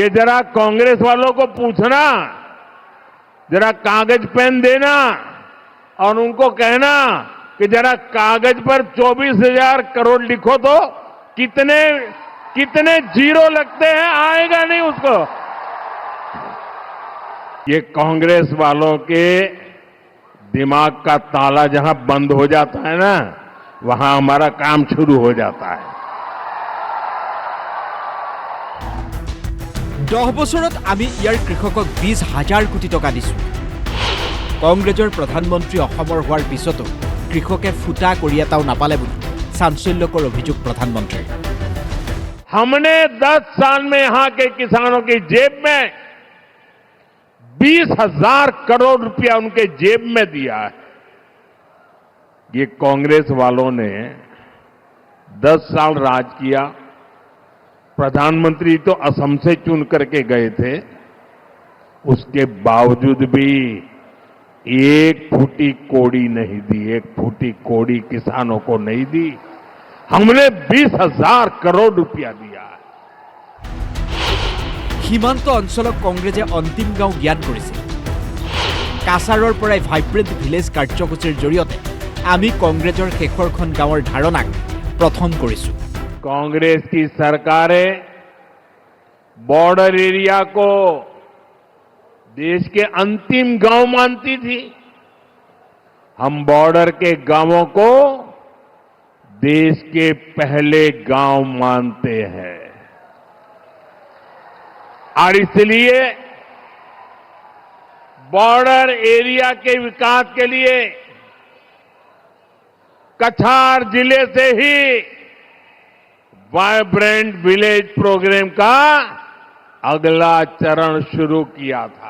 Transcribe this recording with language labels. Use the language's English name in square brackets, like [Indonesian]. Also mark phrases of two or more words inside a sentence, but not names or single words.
[Hindi] जरा कांग्रेस वालों को पूछना, जरा कागज पेन देना और उनको कहना कि जरा कागज पर 24,000 करोड़ लिखो तो कितने जीरो लगते हैं, आएगा नहीं उसको। ये कांग्रेस वालों के दिमाग का ताला जहां बंद हो जाता है ना, वहां हमारा काम शुरू हो जाता है। [Assamese] 10 বছৰত আমি ইয়াৰ কৃষকক 20,000 কোটি টকা দিছোঁ। কংগ্ৰেছৰ প্ৰধানমন্ত্ৰী অসমৰ হোৱাৰ পিছতো কৃষকে ফুটা কৰি এটাও নাপালে বুলি চাঞ্চল্যকৰ অভিযোগ প্ৰধানমন্ত্ৰীৰ। [Hindi] हमने 10 साल में यहां के किसानों की जेब में 20,000 करोड़ रुपया उनके जेब में दिया है। ये कांग्रेस वालों ने 10 साल राज किया। प्रधानमंत्री तो असम से चुन करके गए थे, उसके बावजूद भी एक फूटी कोड़ी नहीं दी, एक फूटी कोड़ी किसानों को नहीं दी। हमने 20,000 करोड़ रुपया दिया है। [Assamese] সীমান্ত অঞ্চলক কংগ্ৰেছে অন্তিম গাঁও জ্ঞান কৰিছে। কাছাৰৰ পৰাই ভাইব্ৰেণ্ট ভিলেজ কাৰ্যসূচীৰ জৰিয়তে আমি কংগ্ৰেছৰ শেষৰখন গাঁৱৰ ধাৰণাক প্ৰথম কৰিছোঁ। [Hindi] कांग्रेस की सरकारें [English] border area [Hindi] को देश के अंतिम गांव मानती थी। हम बॉर्डर के गांवों को देश के पहले गांव मानते हैं और इसलिए [English] border area [Hindi] के विकास के लिए कछार जिले से ही वाइब्रेंट विलेज प्रोग्राम का अगला चरण शुरू किया था।